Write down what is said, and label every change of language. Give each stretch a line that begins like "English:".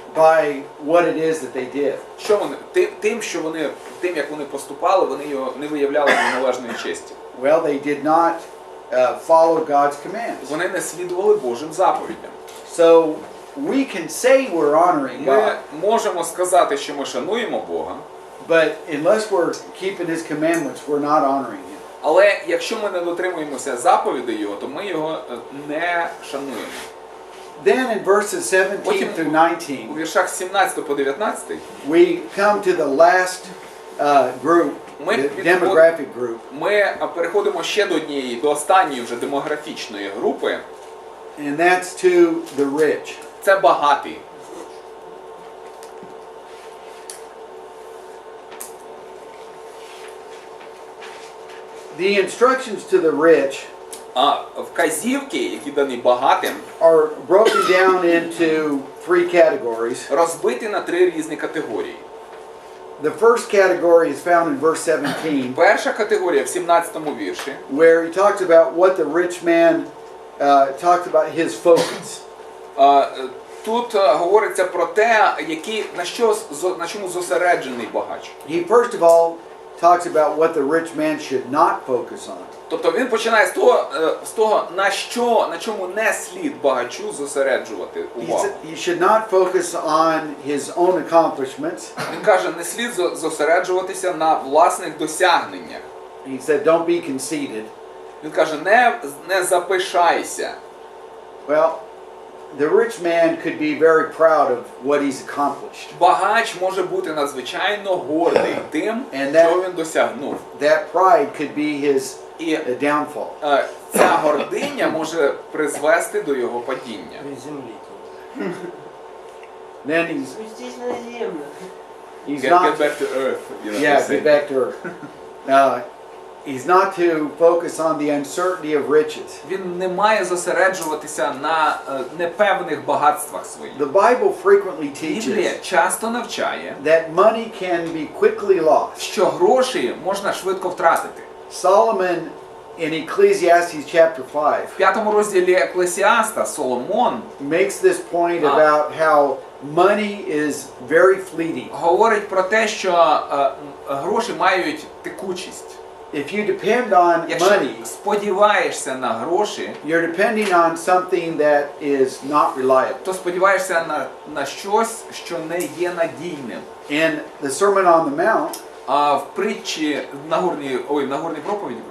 English: by what it is that they did.
Ukrainian: Що вони тим, як вони поступали, вони його не виявляли належної честі.
English: Well, they did not follow God's commands.
Ukrainian: Вони не слідували Божим заповідям.
English: So we can say we're honoring
Ukrainian: Ми
English: God,
Ukrainian: можемо сказати, що ми шануємо Бога,
English: but unless we're keeping His commandments, we're not honoring Him.
Ukrainian: але якщо ми не дотримуємося заповідей Його, то ми його не шануємо.
English: Then in verses 17 through
Ukrainian: У
English: 19,
Ukrainian: віршах 17 по 19
English: we come to the last group, the demographic group,
Ukrainian: ми переходимо ще до останньої вже демографічної групи.
English: and that's to the rich.
Ukrainian: Це багаті.
English: The instructions to the rich
Ukrainian: А вказівки, які дані багатим,
English: are broken down into three categories.
Ukrainian: розбиті на 3 різні категорії.
English: The first category is found in verse 17,
Ukrainian: Перша категорія в 17 вірші,
English: where he talks about what the rich man talked about his focus.
Ukrainian: тут говориться про те, на чому зосереджений багач.
English: He first of all talks about what the rich man should not focus on.
Ukrainian: Тобто він починає з того, на чому не слід багачу зосереджувати
English: He
Ukrainian: увагу.
English: said he should not focus on his own accomplishments.
Ukrainian: Він каже, не слід зосереджуватися на власних досягненнях.
English: He said, don't be conceited.
Ukrainian: Він каже, не запишайся.
English: Well, the rich man could be very proud of what he's accomplished.
Ukrainian: Багач може бути надзвичайно гордий тим, що він досягнув.
English: That pride could be his
Ukrainian: І
English: downfall.
Ukrainian: ця гординя може призвести до його падіння. Від землі.
English: Then he's
Ukrainian: Спустись на землю.
English: Get not back to earth, you know, yeah, they say. get back to earth. He's not to focus on the uncertainty of riches.
Ukrainian: Він не має зосереджуватися на непевних багатствах своїх.
English: The Bible frequently
Ukrainian: Біблія
English: teaches
Ukrainian: часто навчає,
English: that money can be quickly lost.
Ukrainian: що гроші можна швидко втратити.
English: Solomon in Ecclesiastes chapter 5
Ukrainian: В 5 розділі Еклесіаста Соломон
English: makes this point about how money is very fleeting.
Ukrainian: говорить про те, що гроші мають текучість.
English: If you depend on
Ukrainian: Якщо
English: money,
Ukrainian: сподіваєшся на гроші,
English: you're depending on something that is not reliable.
Ukrainian: то сподіваєшся на щось, що не є надійним.
English: In the Sermon on the Mount,
Ukrainian: А в притчі в Нагорній проповіді